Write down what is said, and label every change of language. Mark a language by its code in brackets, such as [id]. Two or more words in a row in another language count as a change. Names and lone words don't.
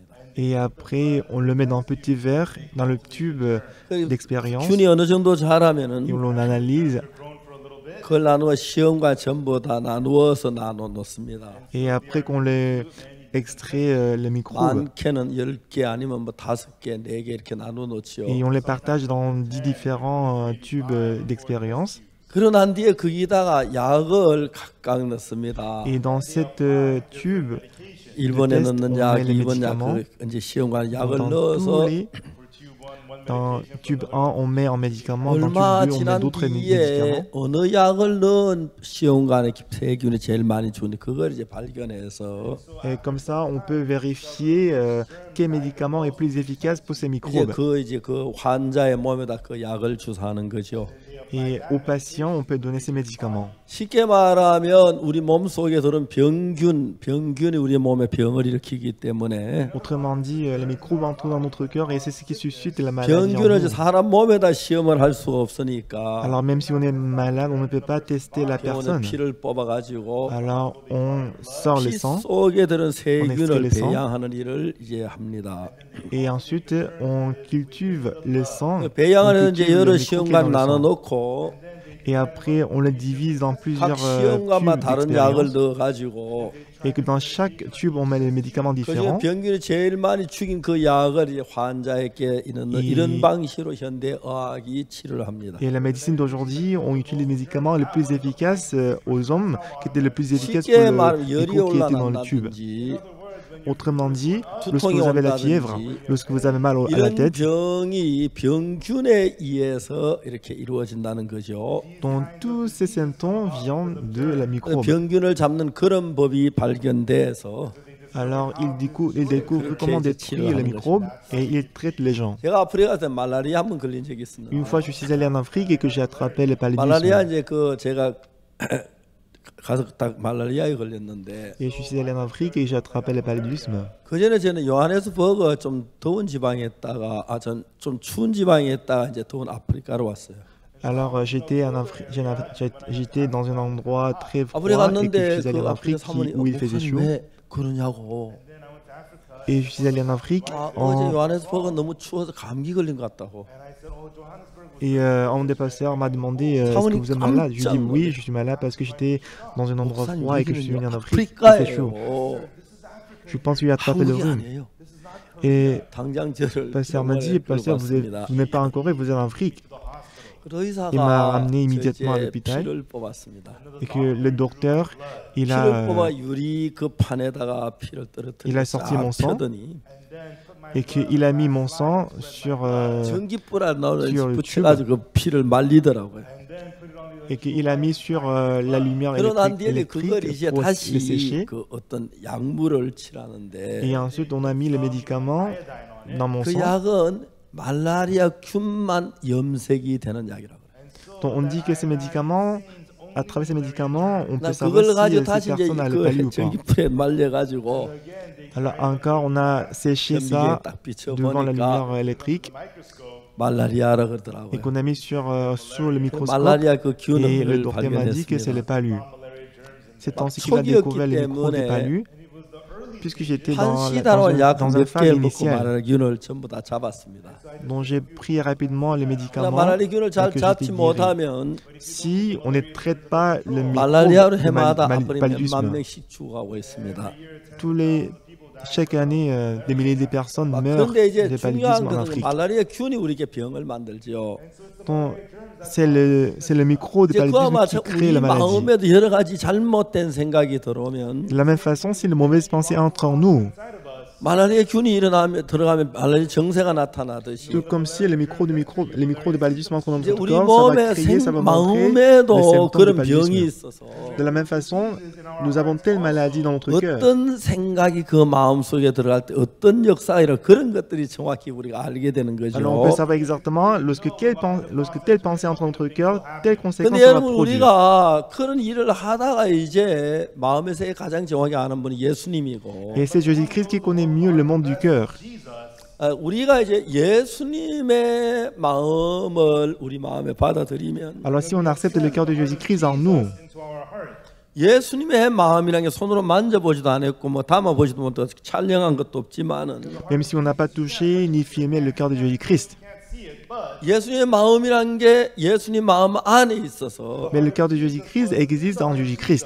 [fr] et après, on le met dans un petit verre, dans le tube d'expérience, [ko] 균이 어느 정도 자라면은 [fr] et on l'analyse. [ko] 그걸 나누어 시험관 전부 다 나누어서 나눠 놓습니다. [fr] Et après qu'on les extrait les microbes, [ko] 많게는 10개 아니면 뭐 5개, 4개 이렇게 나눠 놓죠. [fr] et on les partage dans 10 différents tubes d'expérience. [ko] 그러고 난 뒤에 거기다가 약을 각각 넣습니다. [fr] Et dans cette tube, [ko] 1번에 [fr] test, [ko] 넣는 [fr] on [ko] 약, [fr] met les [ko] 2번 약, [fr] médicaments. [ko] 이제 시험관 약을 [fr] dans [ko] 넣어서 [fr] dans tube 1, on met en médicament, dans [ko] 얼마 [fr] tube 2, on met [ko] 지난 [fr] d'autres [ko] 뒤에 [fr] médicaments. [ko] 어느 약을 넣은 시험관에 세균이 제일 많이 죽는데 그걸 이제 발견해서 [fr] Et comme ça, on peut vérifier quel médicament est plus efficace pour ces [ko] 이제 [fr] microbes. [ko] 그 환자의 몸에다 그 약을 주사하는 거죠. [fr] Et aux patients, on peut donner ces médicaments. [ko] 쉽게 말하면 우리 몸 속에 들은 병균이 우리 몸에 병을 일으키기 때문에 [fr] Autrement dit, les microbes entrent dans notre cœur et c'est ce qui suscite la maladie en [ko] 병균을 [fr] nous. [ko] 사람 몸에다 시험을 할 수가 없으니까 [fr] Alors même si on est malade, on ne peut pas tester la [ko] 병원에 [fr] personne. [ko] 피를 뽑아가지고 [fr] Alors on sort le [ko] 피 [fr] sang [ko] 속에 들은 세균을 [fr] le sang. [ko] 배양하는 일을 이제 합니다. [fr] et ensuite on cultive le sang. On [ko] 배양을 [fr] cultive [ko] 이제 [fr] le [ko] 여러 [fr] micro qui est [ko] 시험관 [fr] dans le sang. [ko] 나눠놓고 [fr] Et après on le divise dans [ko] 각 [fr] plusieurs [ko] 시험관마다 [fr] tubes [ko] 다른 약을 [fr] d'expérience. [ko] 넣어가지고 [fr] Et que dans chaque tube on met des médicaments [ko] 그 중에 [fr] différents. [ko] 병균이 제일 많이 죽인 그 약을 이제 환자에게 이런 방식으로 현대 의학이 치료를 합니다. [fr] Et la médecine d'aujourd'hui, on utilise les médicaments les plus efficaces aux hommes, qui étaient les plus efficaces pour [ko] 쉽게 [fr] le [ko] 말하면 열이 [fr] microbe qui était dans le tube. [ko] 올라간다든지 [fr] Autrement dit, lorsque [ko] 두통이 [fr] vous avez la fièvre, [ko] 온다든지 [fr] lorsque vous avez mal à la [ko] 이런 [fr] tête, [ko] 병이 병균에 의해서 이렇게 이루어진다는 거죠. [fr] dont tous ces symptômes viennent de la microbe. [ko] 병균을 잡는 그런 법이 발견돼서 [fr] Alors, il découvre comment détruire les microbes et il traite les gens. [ko] 제가 아프리카 가서 말라리아 한번 걸린 적이 있었는데 [fr] Une fois, je suis allé en Afrique et que j'ai attrapé le [ko] 말라리아 [fr] paludisme. [ko] 이제 그 제가 가서 딱 말라리아에 걸렸는데 [fr] Et je suis allé en Afrique et j'ai attrapé le paludisme. [ko] 그 전에 저는 요하네스버그 좀 더운 지방에 있다가 좀 추운 지방에 있다가 이제 더운 아프리카로 왔어요. [fr] Alors, j'étais en Afrique, j'étais dans un endroit très froid [ko] 아프리카 [fr] et que je [ko] 갔는데 [fr] suis allé [ko] 그 [fr] en [ko] 아프리카 [fr] Afrique [ko] 사모님 [fr] où il faisait chaud. [ko] 왜 그러냐고. [fr] Et je suis allé en Afrique [ko] 어제 요하네스버그 너무 추워서 감기 걸린 것 같다고. [fr] et un des pasteurs m'a demandé est-ce que vous êtes malade? Je lui ai dit oui, je suis malade parce que j'étais dans un endroit [ko] 목사님 [fr] froid et que je suis venu en [ko] 여기는 [fr] Afrique. Il fait chaud. [ko] 아프리카예요. [fr] Je pense lui attraper le [ko] 한국이 [fr] rhume. [ko] 아니에요. [fr] Et [ko] 당장 저를 [fr] le pasteur m'a dit, pasteur, vous n'êtes pas en Corée, vous êtes en Afrique. Il m'a ramené immédiatement à l'hôpital [ko] 피를 뽑았습니다. [fr] et que le docteur, il [ko] 피를 뽑아 [fr] a, [ko] 유리 그 판에다가 피를 [fr] il a sorti mon sang [ko] 펴더니 [fr] et qu'il a mis mon sang sur [ko] 전기불 나오는 [fr] sur le [ko] 붙여가지고 그 피를 말리더라고요. [fr] et qu'il a mis sur la lumière [ko] 그러고 난 뒤에 [fr] électrique [ko] 그걸 이제 [fr] pour le [ko] 다시 [fr] sécher. [ko] 그 어떤 약물을 칠하는데 [fr] Et ensuite, on a mis les médicaments dans mon [ko] 그 [fr] sang. [ko] 약은 말라리아 균만 염색이 되는 약이라고 그래요. [fr] Donc, on dit que ces médicaments, à travers ces médicaments, on peut [ko] 나 [fr] savoir [ko] 그걸 [fr] si [ko] 가지고 [fr] ces [ko] 다시 이제 [fr] personnes a le palu [ko] 그 [fr] ou pas. [ko] 전기불에 말려가지고 [fr] Alors encore, on a séché [ko] 전기에 [fr] ça [ko] 딱 [fr] devant la [ko] 비춰보니까 [fr] lumière électrique [ko] 말라리아라 [fr] et [ko] 그러더라고요. [fr] qu'on a mis sur le microscope [ko] 말라리아 그 [fr] et le [ko] 균을 [fr] docteur m'a dit que c'est le [ko] 발견했습니다. [fr] palu. C'est ainsi qu'il a découvert les microbes du palu puisque j'étais [ko] 한 [fr] dans [ko] 시다로 약 [fr] un [ko] 몇 [fr] phase [ko] 개를 먹고 [fr] initiale [ko] 말라리아 균을 전부 다 잡았습니다. [fr] dont j'ai pris rapidement les [ko] 그러나 [fr] médicaments [ko] 말라리아 균을 [fr] et [ko] 잘 [fr] que [ko] 잡지 [fr] j'étais guéri. [ko] 못하면 [fr] Si on ne traite pas le [ko] 말라리아로 [fr] microbe [ko] 해마다 [fr] du [ko] 아프리 몇만 [fr] paludisme, [ko] 명씩 죽어가고 있습니다. [fr] chaque année, des milliers de personnes meurent [ko] 그런데 이제 [fr] de [ko] 중요한 [fr] paludisme en [ko] 것은 [fr] Afrique. [ko] 말라리아 균이 우리에게 병을 만들죠. [fr] Donc, c'est le micro de [ko] 이제 그와 [fr] paludisme qui [ko] 마찬 [fr] crée [ko] 우리 [fr] la maladie. [ko] 마음에도 여러 가지 잘못된 생각이 들어오면 [fr] De la même façon, si les mauvaises pensées entrent en nous, [ko] 말라리아 균이 들어가면 말라리아 정세가 나타나듯이 [fr] tout comme si les micros de paludisme entrent dans [ko] 이제 [fr] notre [ko] 우리 [fr] corps, ça va [ko] 몸에 [fr] créer, ça va montrer les [ko] 마음에도 [fr] symptômes de [ko] 그런 병이 [fr] paludisme. [ko] 있어서 [fr] De la même façon, nous avons telle maladie dans notre cœur. [ko] 어떤 생각이 그 마음 속에 들어갈 때 어떤 역사가 일어 그런 것들이 정확히 우리가 알게 되는 [fr] Alors on peut [ko] 거죠. [fr] savoir exactement lorsque telle pensée entre notre cœur, telle conséquence [ko] 근데 [fr] ça va [ko] 여러분 [fr] produire. [ko] 우리가 그런 일을 하다가 이제 마음의 세계 가장 정확히 아는 분이 예수님이고 [fr] Et c'est Jésus-Christ qui connaît mieux le monde du cœur. [ko] 우리가 이제 예수님의 마음을 우리 마음에 받아들이면 [fr] Alors si on accepte le cœur de Jésus-Christ en nous, [ko] 예수님의 마음이라는 게 손으로 만져보지도 않았고 뭐 담아보지도 못하고 촬영한 것도 없지만은 [fr] même si on n'a pas touché ni filmé le cœur de Jésus-Christ, [ko] 예수님의 마음이라는 게 예수님 마음 안에 있어서 [fr] mais le cœur de Jésus-Christ existe en Jésus-Christ.